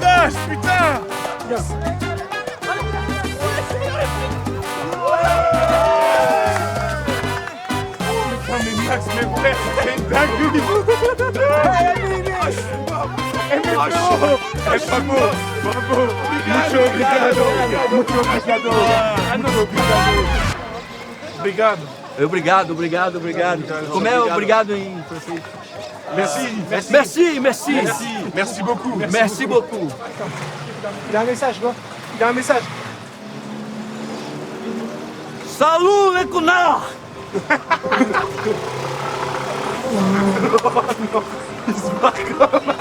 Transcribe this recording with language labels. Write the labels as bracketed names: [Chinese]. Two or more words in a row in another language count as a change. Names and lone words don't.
[French] Putain. Mais Max, mes frères, c'est une dinguerie. Bravo, bravo. [Portuguese] Mucho obrigado. Mucho obrigado. Mucho obrigado. Obrigado. Obrigado, obrigado, obrigado. Como é obrigado em francês? [French] Merci. Merci, merci. Merci beaucoup. Merci beaucoup. Il a un message, quoi. Il a un message. Salut les connards! Il se marre comme...